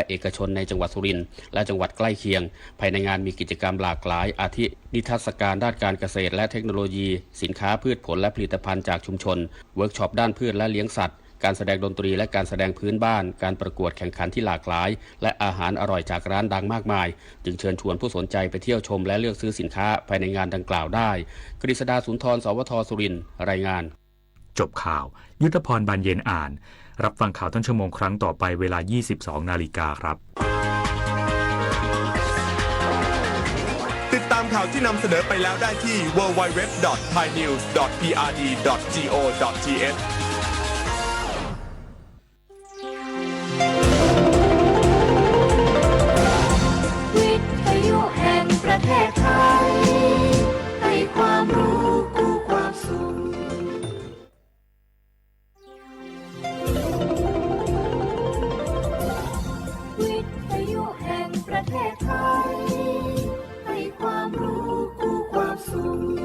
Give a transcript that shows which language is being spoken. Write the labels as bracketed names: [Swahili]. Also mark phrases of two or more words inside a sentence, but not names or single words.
[Thai] เอกชนในจังหวัดสุรินทร์และจังหวัดใกล้เคียงภายในงานมีกิจกรรมหลากหลายอาทินิทรรศการด้านการเกษตรและเทคโนโลยีสินค้าพืชผลและผลิตภัณฑ์จากชุมชนเวิร์กช็อปด้านพืชและเลี้ยงสัตว์การแสดงดนตรีและการแสดงพื้นบ้านการประกวดแข่งขันที่หลากหลายและอาหารอร่อยจากร้านดังมากมายจึงเชิญชวนผู้สนใจไปเที่ยวชมและเลือกซื้อสินค้าภายในงานดังกล่าวได้กฤษดาสุนทรสวทสุรินทร์รายงาน จบข่าวยุทธพรบานเย็นอ่านรับฟังข่าวต้นชั่วโมงครั้งต่อไปเวลา 22:00 น. ครับ ติดตามข่าวที่นำเสนอไปแล้วได้ที่ www.thainews.prd.go.th วิทยุแห่งประเทศไทยให้ความรู้กู้ความสุขวิทยุแห่งประเทศไทยให้ความรู้กู้ความสุข